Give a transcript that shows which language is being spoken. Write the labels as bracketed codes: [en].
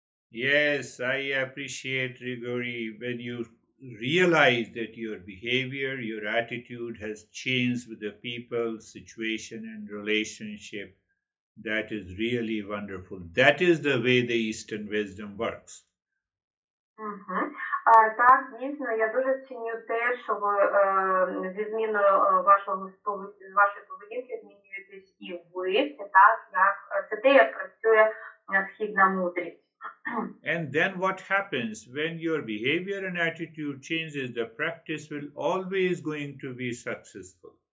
[en] Yes, I appreciate, Grigori, when you realize that your behavior, your attitude has changed with the people, situation, and relationship. That is really wonderful. That is the way the Eastern wisdom works. Мгм. [uk] Так, дійсно, я дуже ціню те, що ви зі зміною вашої поведінки змінюєтесь і ви. Це так, це те, як працює східна мудрість. [en] And then what happens when your behavior and attitude changes, the practice will always going to be successful.